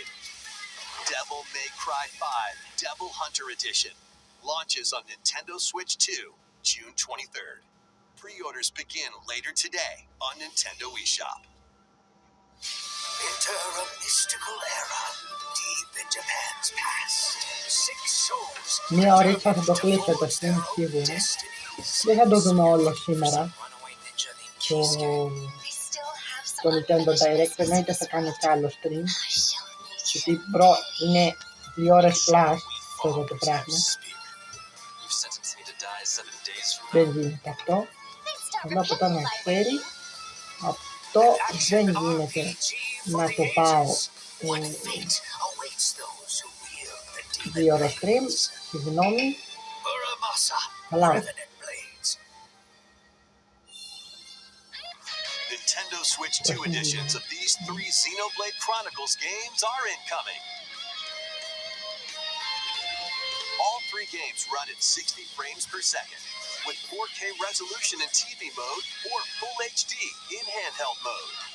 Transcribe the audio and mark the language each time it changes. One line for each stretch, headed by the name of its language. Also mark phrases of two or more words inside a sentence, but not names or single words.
English: Devil May Cry 5 Devil Hunter Edition launches on Nintendo Switch 2, June 23rd. Pre-orders begin later today on Nintendo eShop. Enter a mystical era deep in Japan's past. 6 souls
Greek: Μία ωρίτσα θα το κλείσω το stream σίγουρα. Δεν θα το δούμε όλο σήμερα. Το Nintendo Direct εννοείται θα κάνω κι άλλο stream. Γιατί μπρο είναι 2 ώρες plus το πράγμα. Δεν γίνεται αυτό. Αλλά από το να ξέρει, αυτό δεν γίνεται να το πάω 2 ώρες stream, συγγνώμη, αλλά
English: Nintendo Switch 2 editions of these 3 Xenoblade Chronicles games are incoming. All 3 games run at 60 frames per second, with 4K resolution in TV mode or Full HD in handheld mode.